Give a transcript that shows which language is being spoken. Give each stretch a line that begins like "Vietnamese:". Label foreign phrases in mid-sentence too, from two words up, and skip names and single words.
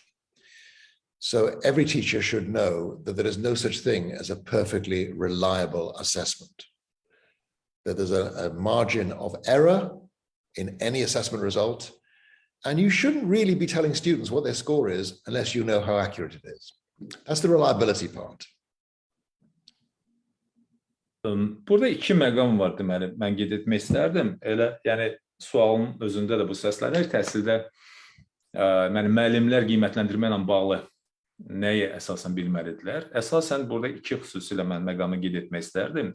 English: So every teacher should know that there is no such thing as a perfectly reliable assessment, that there's a margin of error in any assessment result. And you shouldn't really be telling students what their score is unless you know how accurate it is. That's the reliability part.
Azerbaijani: Burada iki məqam var deməli, mən qeyd etmək istərdim. Elə, yəni sualın özündə də bu səslənir. Təhsildə müəllimlər qiymətləndirmə ilə bağlı nəyə əsasən bilməlidirlər? Əsasən burada iki xüsusilə mən məqamı qeyd etmək istərdim.